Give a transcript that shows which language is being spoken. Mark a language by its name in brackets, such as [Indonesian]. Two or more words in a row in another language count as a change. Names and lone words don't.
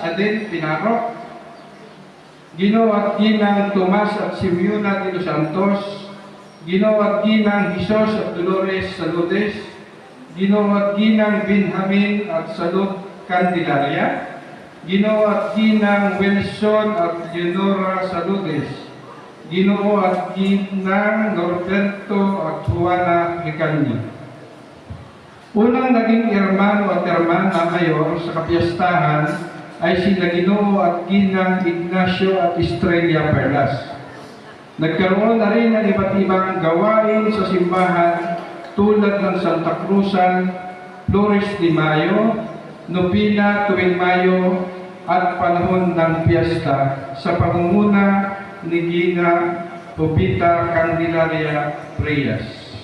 [Filipino] Adel Pinaro, Ginoo at Ginang Tomas at Simeona de los Santos, Ginoo at Ginang Jesus at Dolores Saludes, Ginoo at Ginang Benjamin at Salud Candelaria, Ginoo at Ginang Wilson at Leonora Saludes, Ginoo at Ginang Norberto at Juana Ricanya. Unang naging hermano at [Spanish] hermana mayor [Filipino] sa kapiyastahan ay sina Ginoo at Ginang Ignacio at Estrella Perlas. Nagkaroon na rin ng iba't ibang gawain sa simbahan tulad ng Santa Cruzan, Flores de Mayo, Nobina tuwing Mayo at panahon ng piyesta sa pangunguna ni Gina Jubita Candelaria Reyes.